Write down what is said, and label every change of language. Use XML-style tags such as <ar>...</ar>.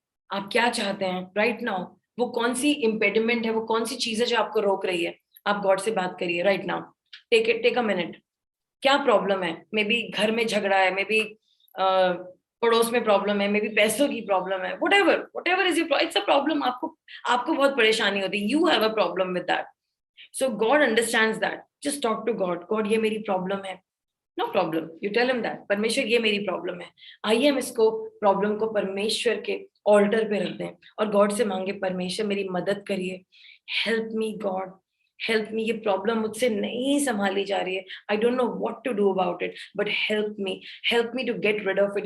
<hi>आप क्या चाहते हैं</hi> <en>Right now?</en> <hi>वो कौन सी इम्पेडिमेंट है, वो कौन सी चीज है जो आपको रोक रही है? आप गॉड से बात करिए right now.</hi> <en>Take a minute.</en> <hi>क्या प्रॉब्लम है? मे बी घर में झगड़ा है, मे बी पड़ोस में प्रॉब्लम है, मे बी पैसों की प्रॉब्लम है,</hi> <en>whatever is your, it's a problem।</en> <hi>आपको बहुत परेशानी होती है,</hi> <en>you have a problem with that, so God understands that। just talk to God,</en> <hi>ये मेरी प्रॉब्लम है।</hi> <en>no problem, you tell him that,</en> <hi>परमेश्वर ये मेरी प्रॉब्लम है। आइए हम इसको प्रॉब्लम को परमेश्वर के ऑल्टर पे रख दें और गॉड से मांगे, परमेश्वर मेरी मदद करिए,</hi> <en>Help me God, help me.</en> <hi>ये प्रॉब्लम मुझसे नहीं संभाली जा रही है,</hi> <en>I don't know what to do about it, but help me to get rid of it.</en>